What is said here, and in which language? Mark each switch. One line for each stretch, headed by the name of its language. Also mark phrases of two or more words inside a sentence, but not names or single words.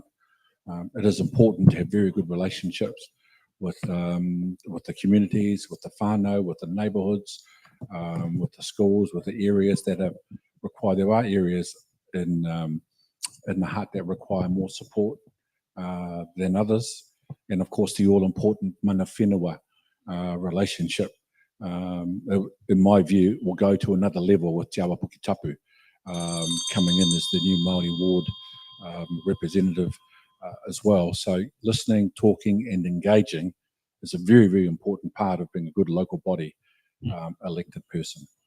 English: It is important to have very good relationships with the communities, with the whānau, with the neighbourhoods, with the schools, with the areas that are required. There are areas in the Hutt that require more support than others, and of course the all-important
Māori: mana whenua
English: relationship, in my view, will go to another level with Te Awa Puki Tapu coming in as the new Māori ward representative as well. So listening, talking and engaging is a very, very important part of being a good local body elected person.